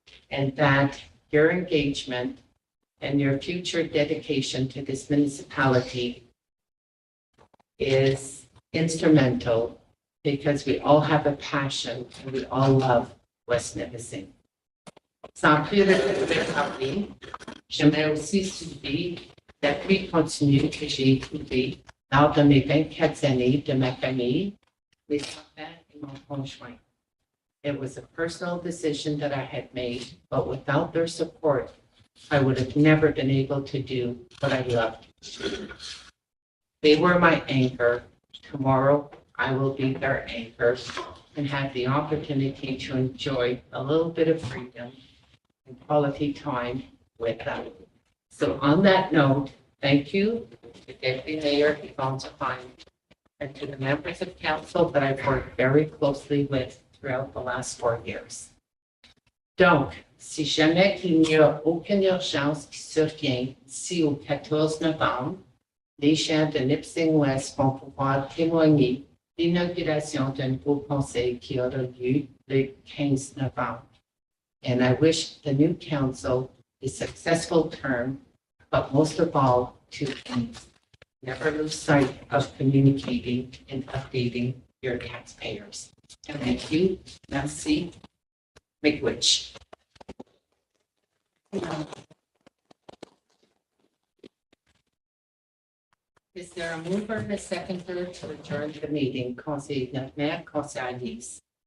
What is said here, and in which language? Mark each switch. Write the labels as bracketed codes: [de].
[en] And that your engagement and your future dedication to this municipality is instrumental, because we all have a passion and we all love West Nipissing. [fr] Sans plus retarder, j'aimerais aussi soulever l'appui continu que j'ai éprouvé lors de mes 24 années de ma famille, mes enfants et mon conjoint. [en] It was a personal decision that I had made, but without their support, I would have never been able to do what I loved. They were my anchor. Tomorrow, I will be their anchor and have the opportunity to enjoy a little bit of freedom and quality time with them. So on that note, thank you to Deputy Mayor Yvonne Zapine and to the members of council that I've worked very closely with throughout the last 4 years. [fr] Donc, si jamais il n'y a aucune urgence qui survient d'ici au 14 novembre, les gens de Nipissing-Ouest vont pouvoir témoigner l'inauguration d'un nouveau conseil qui aura lieu le 15 novembre. [en] And I wish the new council a successful term, but most of all, 2 things. Never lose sight of communicating and updating your taxpayers. And thank you. [fr] Merci. [en] Miigwech. Is there a mover and a seconder to adjourn the meeting? [fr] Conseil Maire, Conseil Alice.